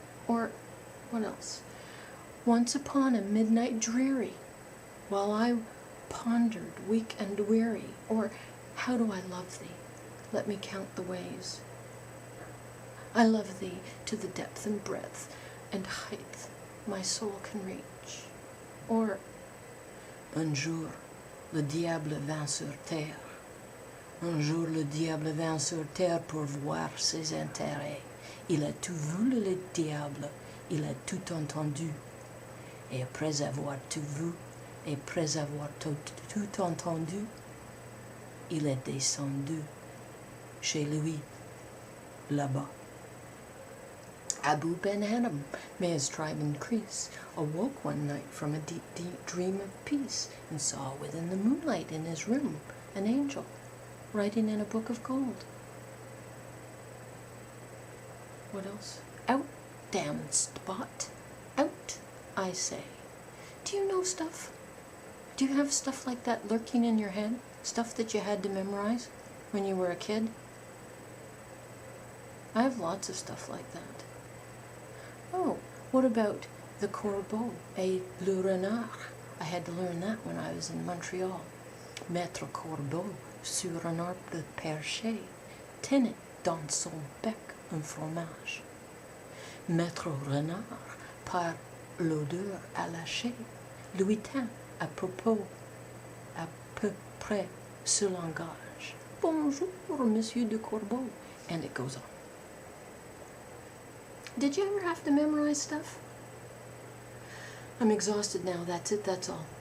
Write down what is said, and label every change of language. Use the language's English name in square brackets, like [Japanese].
[English] Or, what else? Once upon a midnight dreary, while I pondered weak and weary. Or, how do I love thee? Let me count the ways. I love thee to the depth and breadth and height my soul can reach. [French] Or, un jour, le diable vint sur terre. Un jour, le diable vint sur terre pour voir ses intérêts. Il a tout vu, le diable, il a tout entendu. Et après avoir tout vu, et après avoir tout entendu, il est descendu chez lui, là-bas. [English] Abu Ben Adam, may his tribe increase, awoke one night from a deep, deep dream of peace, and saw within the moonlight in his room an angel writing in a book of gold. What else? Out, damned spot. Out, I say. Do you know stuff? Do you have stuff like that lurking in your head? Stuff that you had to memorize when you were a kid? I have lots of stuff like that. Oh, what about the [French] corbeau et le renard? [English] I had to learn that when I was in Montreal. [French] Maître Corbeau sur un arbre perché tenait dans son bec un fromage. Maître Renard, par l'odeur allachée, lui tint à propos, à peu près ce langage. Bonjour, Monsieur de Corbeau. [English] And it goes on. Did you ever have to memorize stuff? I'm exhausted now. That's it. That's all.